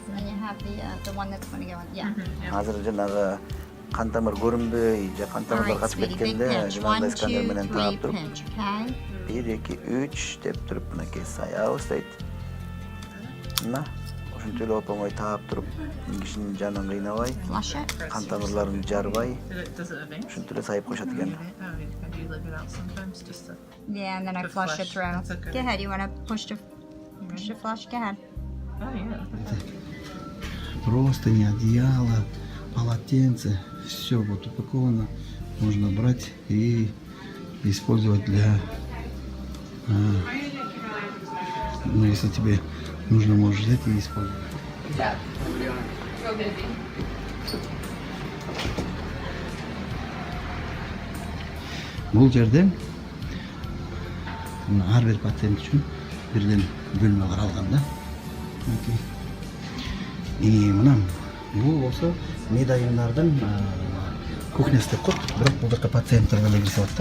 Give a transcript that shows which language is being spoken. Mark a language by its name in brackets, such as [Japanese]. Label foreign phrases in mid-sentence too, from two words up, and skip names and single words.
[English] And then you have the one that's going to go in. Yeah. [Kyrgyz] Азыр жанагы кан тамыр көрүнбөй же кан [English] All [Kyrgyz] тамырлар [English] right, [Kyrgyz] качып [English] sweetie. Big [Kyrgyz] кеткенде [English] pinch. [Kyrgyz] жанагындай [English] 1, [Kyrgyz] сканер [English] 2, [Kyrgyz] менен [English] 3 [Kyrgyz] таап туруп [English] pinch. Okay. [Kyrgyz] 1 2 3 деп туруп мынакей саябыз дейт. Мына ушинтип эле оп-оңой таап туруп кишинин жанын кыйнабай, [English] Flush it. [Kyrgyz] кан тамырларын жарбай [English] Does it advance? [Kyrgyz] ушинтип эле сайып коюшат экен. [English] Oh, I do leave it out sometimes just to. Yeah, and then I The flush it flush. through. That's a good Go ahead. You want to push the flush? Go ahead. Oh, yeah. [Russian] Простыни, одеяло, полотенце, все вот упаковано. Можно брать и использовать для... ну, если тебе нужно, можешь взять и использовать. [Kyrgyz] Бул жерде ар бир пациент үчүн бирден бөлмө каралган да. Мына бул болсо медайымдардын кухнясы деп коет, бирок бул жака пациенттер эле кирсе болот да.